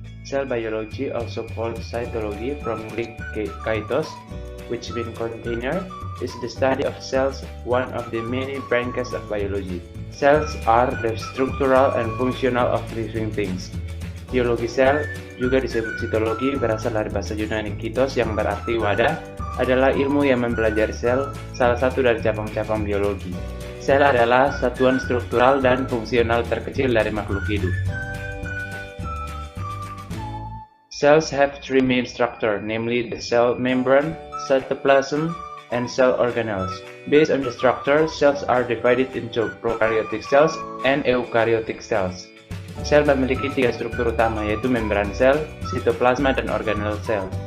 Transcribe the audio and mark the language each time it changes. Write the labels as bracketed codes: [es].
[en] Cell biology, also called cytology from Greek kaitos, which means container, is the study of cells, one of the many branches of biology. Cells are the structural and functional of living things. [id] Biologi sel, juga disebut sitologi, berasal dari bahasa Yunani kitos yang berarti wadah, adalah ilmu yang mempelajari sel, salah satu dari cabang-cabang biologi. Sel adalah satuan struktural dan fungsional terkecil dari makhluk hidup. [en] Cells have three main structures, namely the cell membrane, cytoplasm, and cell organelles. Based on the structure, cells are divided into prokaryotic cells and eukaryotic cells. [id] Sel memiliki tiga struktur utama, yaitu membran sel, sitoplasma, dan organel sel.